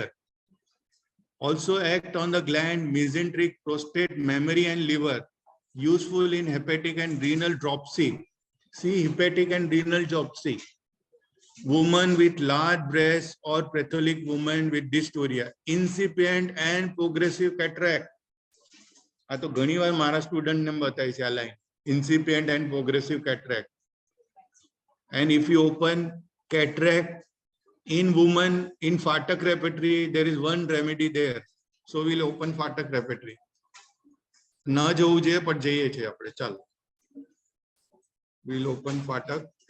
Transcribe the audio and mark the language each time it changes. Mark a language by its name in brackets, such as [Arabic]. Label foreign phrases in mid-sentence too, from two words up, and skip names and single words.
[English] Also act on the gland, mesenteric, prostate, mammary and liver. Useful in hepatic and renal dropsy. See, hepatic and renal dropsy. Woman with large breasts or patholic woman with dysphoria. Incipient and progressive cataract. [Gujarati] આ તો ઘણીવાર મારા સ્ટુડન્ટને બતાવી છે આ લાઈન. [English] Incipient and progressive cataract. And if you open cataract in woman in Fatak repertory, there is one remedy there. So we'll open Fatak repertory. [Gujarati] ન જવું જોઈએ પણ જઈએ છીએ આપણે. ચાલો, [English] we'll open Fatak.